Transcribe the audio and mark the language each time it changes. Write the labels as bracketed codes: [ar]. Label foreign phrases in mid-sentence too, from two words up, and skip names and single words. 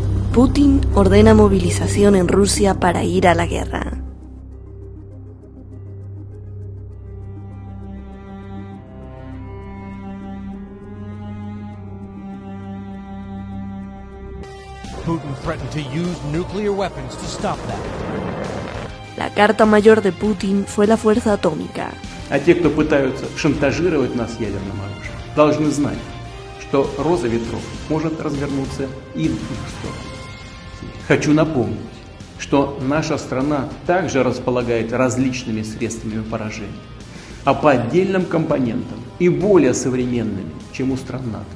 [es] Putin ordena movilización en Rusia para ir a la guerra. [en] Putin threatened to use nuclear weapons to stop that. [es] La carta mayor de Putin fue la fuerza atómica. [ru] А те, кто пытаются шантажировать нас ядерным оружием, должны знать, что роза ветров может развернуться и в их сторону. Хочу напомнить, что наша страна также располагает различными средствами поражения, а по отдельным компонентам и более современными, чем у стран НАТО.